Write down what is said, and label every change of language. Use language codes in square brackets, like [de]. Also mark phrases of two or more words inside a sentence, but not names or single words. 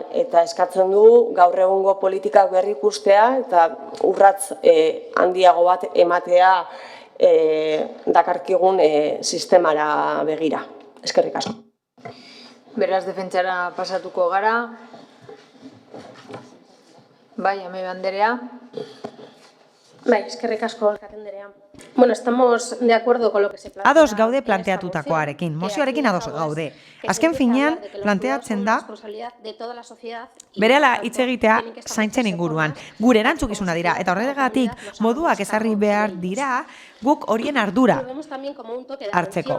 [eu] Eta eskatzen du gaur egungo politikak berrikustea eta urratz handiago bat ematea dakarkigun sistemara begira. Eskerrik asko. Beraz, defentsara pasatuko gara. Bai, Amaibe Anderea. Bai, eskerrik asko, alkate anderea. [es] Bueno, estamos de acuerdo con lo que se plantea. [eu] Ados gaude planteatutakoarekin, mozioarekin ados gaude. Azken finean, planteatzen da berehala hitz egitea zaintzen inguruan. Gure erantzukizuna dira, eta horregatik moduak ezarri behar dira guk horien ardura hartzeko.